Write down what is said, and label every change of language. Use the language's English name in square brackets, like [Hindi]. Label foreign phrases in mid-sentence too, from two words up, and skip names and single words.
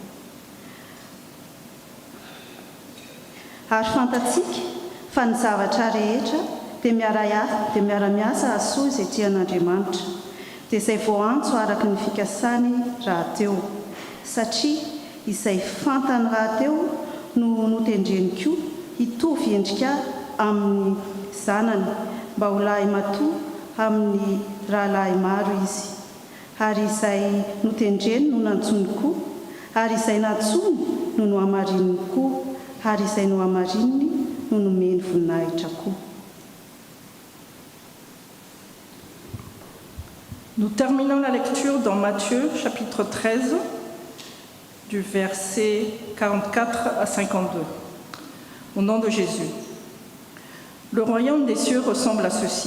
[Malagasy] Ary fantatsika fa ny zavatra rehetra dia miara-miasa asoa izay tian'Andriamanitra, dia izay voantso araka ny fikasany rahateo, satria izay fantany rahateo no notendreny koa hitovy endrika amin'ny zanany, mba ho lahy matoa amin'ny rahalahy maro izy. Ary izay notendreny no nantsony koa, ary izay nantsony no nohamarininy koa, ary izay nohamarininy no nomeny voninahitra koa. [French] Nous terminons la lecture dans Matthieu, chapitre 13, du verset 44 à 52. Au nom de Jésus. Le royaume des cieux ressemble à ceci.